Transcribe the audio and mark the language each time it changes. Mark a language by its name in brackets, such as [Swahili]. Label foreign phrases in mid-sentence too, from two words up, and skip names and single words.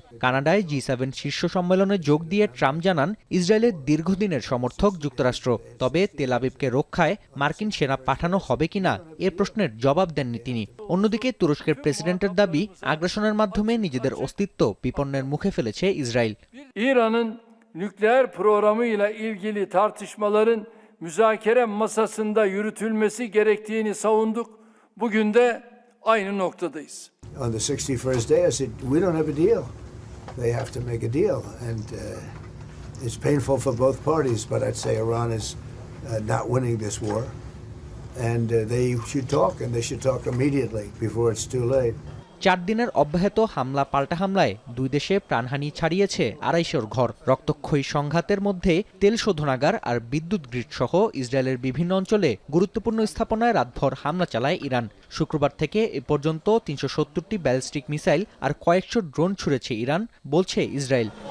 [Bangla] কানাডায় G7 শীর্ষ সম্মেলনে যোগ দিয়ে ট্রাম্প জানান, ইসরায়েলের দীর্ঘদিনের সমর্থক যুক্তরাষ্ট্র। তবে তেল আবিবকে রক্ষায় মার্কিন সেনা পাঠানো হবে কিনা এ প্রশ্নের জবাব দেননি তিনি। অন্যদিকে তুরস্কের প্রেসিডেন্টের দাবি, আগ্রাসনের মাধ্যমে নিজেদের অস্তিত্ব বিপন্নের মুখে ফেলেছে ইসরায়েল। [Turkish] İran'ın nükleer programıyla ilgili tartışmaların müzakere masasında yürütülmesi gerektiğini savunduk. Bugün de aynı noktadayız. [English] On the 61st day, I said, we don't have a deal. They have to make a deal. And it's painful for both parties, but I'd say Iran is not winning this war. And they should talk, and they should talk immediately before it's too late. [Bangla] 4 দিনের অব্যাহত হামলা পাল্টা হামলায় দুই দেশে প্রাণহানি ছাড়িয়েছে 250 ঘর। রক্তক্ষয়ী সংঘাতের মধ্যে তেল শোধনাগার আর বিদ্যুৎ গ্রিড সহ ইসরায়েলের বিভিন্ন অঞ্চলে গুরুত্বপূর্ণ স্থাপনায় রাতভর হামলা চালায় ইরান। শুক্রবার থেকে এ পর্যন্ত 370টি ব্যালিস্টিক মিসাইল আর কয়েকশো ড্রোন ছুড়েছে ইরান, বলছে ইসরায়েল।